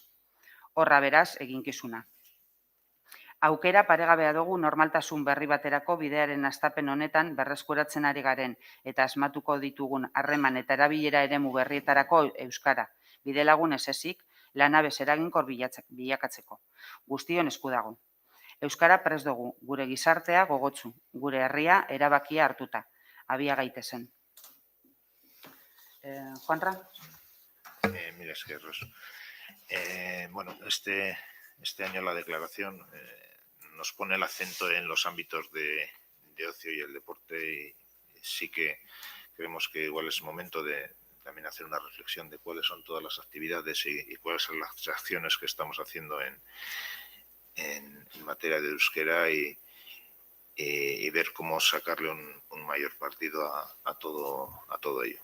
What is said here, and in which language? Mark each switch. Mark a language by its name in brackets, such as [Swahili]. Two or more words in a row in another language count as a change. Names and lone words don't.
[Basque] Horra beraz eginkizuna. Aukera paregabea dugu normaltasun berri baterako bidearen hastapen honetan berreskuratzen ari garen eta asmatuko ditugun harreman eta erabilera eremu berrietarako euskara. Bidelagun ez ezik, lanabez eraginkor bilakatzeko. Guztion esku dago. Euskara prest dugu, gure gizartea gogotsu, gure herria erabakia hartuta. Abia gaitezen. Juanra? [Spanish] Mira, es que bueno, este año la declaración nos pone el acento en los ámbitos de ocio y el deporte y sí que creemos que igual es momento de también hacer una reflexión de cuáles son todas las actividades y cuáles son las acciones que estamos haciendo en materia de euskera y ver cómo sacarle un mayor partido a todo ello.